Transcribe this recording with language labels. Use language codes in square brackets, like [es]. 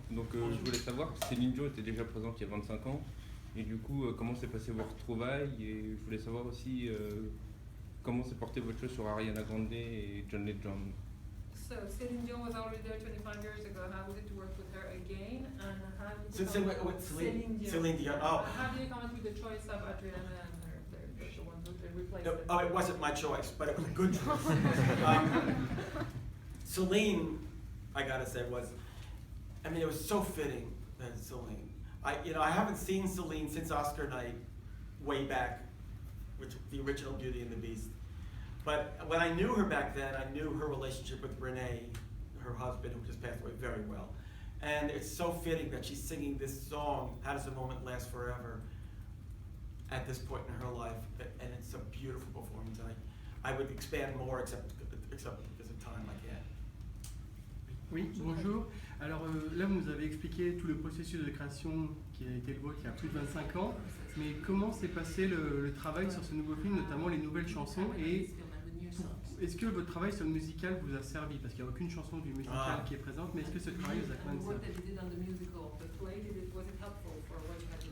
[fr] Donc je voulais savoir, Céline Dion était déjà présente il y a 25 ans. Et du coup, comment s'est passé vos retrouvailles? Et je voulais savoir aussi comment s'est porté votre choix sur Ariana Grande et John Legend. [en] So Céline Dion was already there 25 years ago. How was it to work with her again? And how did you Celine Dion. Celine Dion. Oh. How did you come up with the choice of Adriana and her, the one who replaced No, her? oh, it wasn't my choice, but it was a good choice. Celine, I gotta say, it was so fitting that Celine. I haven't seen Celine since Oscar night, way back, which the original Beauty and the Beast. But when I knew her back then, I knew her relationship with Renee, her husband, who just passed away, very well. And it's so fitting that she's singing this song, How Does a Moment Last Forever, at this point in her life, and it's a beautiful performance. I would expand more, except because of time, I can't. [fr] Oui, bonjour. Alors là, vous nous avez expliqué tout le processus de création qui a été le vôtre il y a plus de 25 ans, mais comment s'est passé le travail sur ce nouveau film, notamment les nouvelles chansons, et est-ce que votre travail sur le musical vous a servi? Parce qu'il n'y a aucune chanson du musical qui est présente, mais est-ce que ce travail vous a quand même servi?